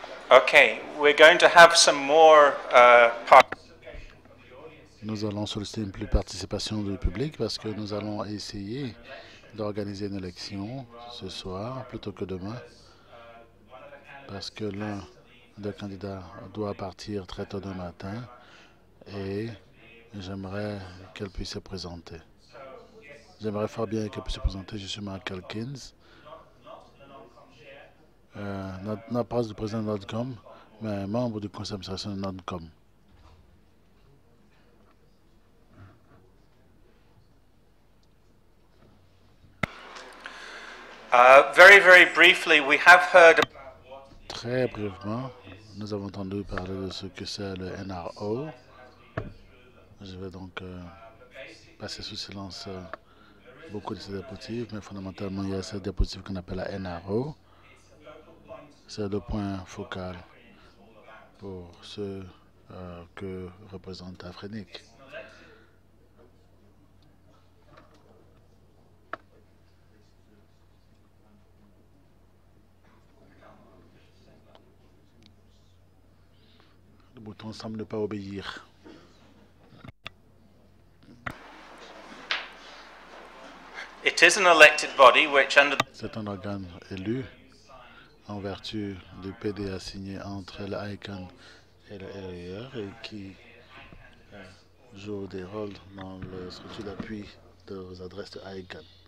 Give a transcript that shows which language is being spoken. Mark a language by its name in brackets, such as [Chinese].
[English] Okay, we're going to have some more [French] Nous allons solliciter une plus participation du public parce que nous allons essayer d'organiser une élection ce soir plutôt que demain parce que l'un des candidats doit partir très tôt demain matin et j'aimerais qu'elle puisse se présenter. J'aimerais fort bien qu'elle puisse se présenter. Je suis Mark Elkins, non pas le président de NODCOM, mais membre du conseil d'administration de NODCOM. [English] very briefly, we have heard. [French] Très brièvement, nous avons entendu parler de ce que c'est le NRO. Je vais donc passer sous silence beaucoup de ces diapositives, mais fondamentalement, il y a cette diapositive qu'on appelle la NRO. C'est le point focal pour ce que représente Afrinic. Le bouton semble ne pas obéir. [English] It is an elected body which under [French] C'est un organe élu en vertu du PDA signé entre le ICANN et le RIR et qui joue des rôles dans le structure d'appui aux adresses de ICANN.